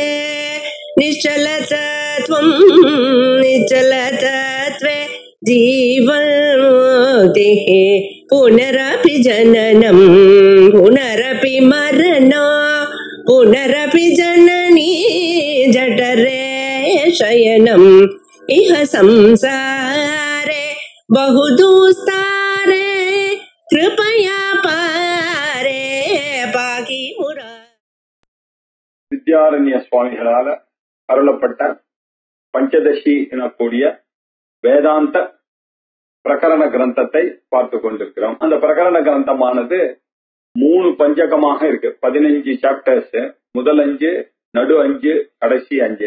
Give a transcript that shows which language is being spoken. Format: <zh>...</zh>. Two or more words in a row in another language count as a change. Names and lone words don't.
<sa>निश्चलतत्वं निश्चलतत्वे जीवन्मुक्तिः पुनरपि जननं पुनरपि मरणं पुनरपि जननी जठरे शयनम् इह संसारे बहुदुस्तारे कृपया पारे पाकि मुरा.</sa> <ta>வித்யாரண்ய சுவாமிகளால அருளப்பட்ட பஞ்சதசி எனக்கூடிய வேதாந்த பிரகரண கிரந்தத்தை பார்த்து கொண்டிருக்கிறோம். அந்த பிரகரண கிரந்தமானது 3 பஞ்சகமாக இருக்கு. 15 சாப்டர்ஸ். முதல் 5, நடு 5, கடைசி 5.</ta>